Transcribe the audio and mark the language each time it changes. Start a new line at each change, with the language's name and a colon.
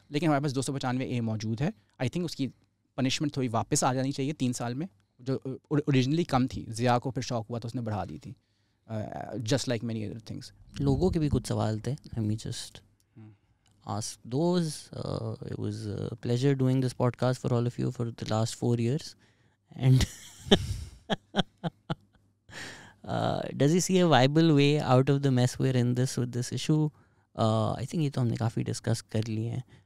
Urdu: لیکن ہمارے پاس 295A موجود ہے.
English: I think
Urdu: اس کی پنشمنٹ تھوڑی واپس آ جانی چاہیے 3 سال میں, جو اوریجنلی کم تھی. ضیاء کو پھر شوق ہوا تو اس نے بڑھا دی تھی,
English: Just like many other things.
Urdu: لوگوں کے بھی کچھ سوال تھے,
English: let me just ask those. It was a pleasure doing this podcast for all of you for the last 4 years. And does he see a viable way out of the mess we're in with this issue? I think
Urdu: یہ تو ہم نے کافی discuss کر لیے ہیں.